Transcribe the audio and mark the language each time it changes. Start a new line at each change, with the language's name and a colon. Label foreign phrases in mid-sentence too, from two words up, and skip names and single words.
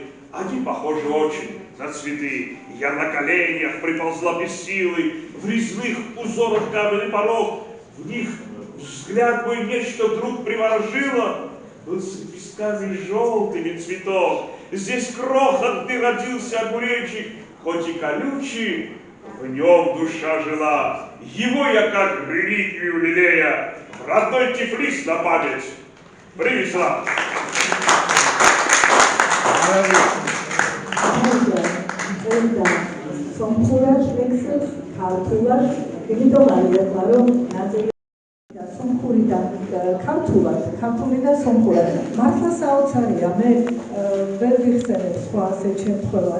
Russian: Они похожи очень на цветы. Я на коленях приползла без силы, в резных узорах каменный порог, в них взгляд мой нечто вдруг приворожило, был с лепестками желтыми цветов. Здесь крохотный родился огуречек, хоть и колючий, в нем душа жила. Его я как реликвию лелея в родной Тифлис на память привезла.
Georgian: ქართული და სომხურად. მართლა საოცარია, მე ვერ ვიხსენებ სხვა ასეთ შემთხვევას.